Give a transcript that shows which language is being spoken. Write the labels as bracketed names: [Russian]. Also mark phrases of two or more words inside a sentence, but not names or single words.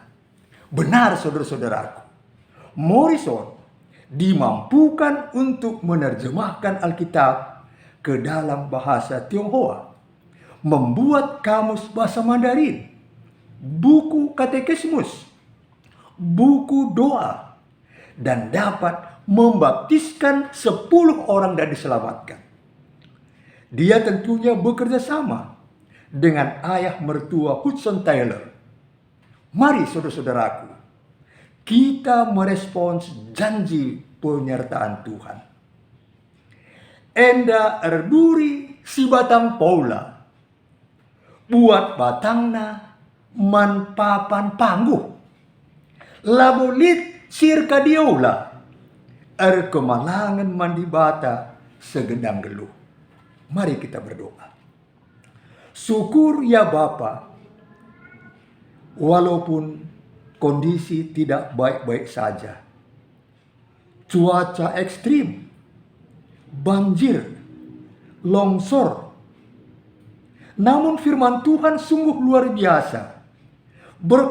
[Indonesian] Benar saudara-saudaraku, Morrison dimampukan untuk menerjemahkan Alkitab ke dalam bahasa Tionghoa, membuat kamus bahasa Mandarin, buku katekismus, buku doa, dan dapat membaptiskan 10 orang dan diselamatkan. Dia tentunya bekerja sama dengan ayah mertua Hudson Taylor. Mari saudara-saudaraku, kita merespons janji penyertaan Tuhan. [Batak Karo] Enda erduri si batang paula, buat batangna man papan pangguh, labulit sirka diola, kemalangan mandi bata segedang geluh. [Indonesian] Mari kita berdoa. Syukur ya Bapa, walaupun kondisi tidak baik-baik saja, cuaca ekstrim, banjir, longsor, namun firman Tuhan sungguh luar biasa.